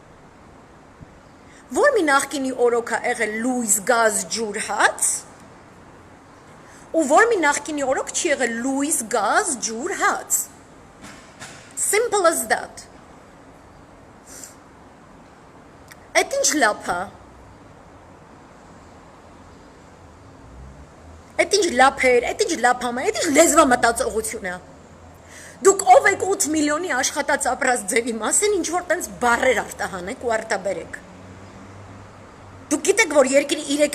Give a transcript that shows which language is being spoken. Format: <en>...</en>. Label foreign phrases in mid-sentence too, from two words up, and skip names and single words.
<hy>Որ մի նախկինի օրոք է եղել լույս, գազ, ջուր, հաց, ու որ մի նախկինի օրոք չի եղել լույս, գազ, ջուր, հաց։</hy> <en>Simple as that։</en> <hy>Այդ ինչ լափ է։ Այդ ինչ լափեր, այդ ինչ լափամա, այդ ինչ լեզվա մտածողություն է։ Դուք ով եք 8 միլիոնի աշխատած ապրած ձևի մասին, ինչ որ տենց բարեր արտահանեք ու արտաբերեք։ Դուք գիտեք, որ երկրի 3</hy>